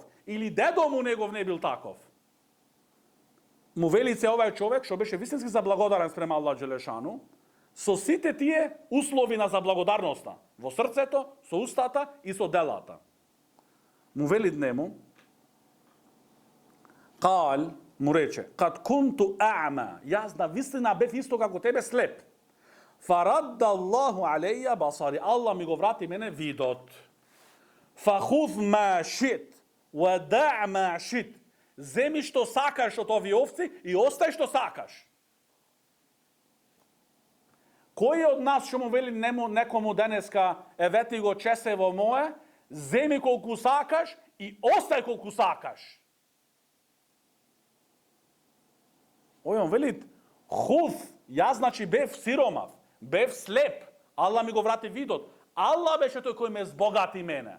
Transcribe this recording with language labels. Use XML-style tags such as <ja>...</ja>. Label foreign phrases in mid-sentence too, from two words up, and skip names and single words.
<mk>Или дедо му негов не бил таков. Му вели се овај човек, што беше вистински заблагодарен спрема Аллах Джелешану, со сите тие услови на заблагодарноста. Во срцето, со устата и со делата. Му вели нему, кал, му рече,</mk> <ar>قد كنت أعمى,</ar> <mk>јас да вистина бев исто како тебе слеп.</mk> <ar>فرد الله علي بصري,</ar> <mk>Аллах ми го врати мене видот.</mk> <ar>فخذ ما شئت ودع ما شئت.</ar> <mk>Земи што сакаш од овие овци и остај што сакаш. Кој од нас што му вели некому денеска, евети го чесево мое, земи колку сакаш и остај колку сакаш. Ој он вели, хуз, јас значи бев сиромав, бев слеп, Аллах ми го врати видот, Аллах беше тој кој ме збогати мене.</mk>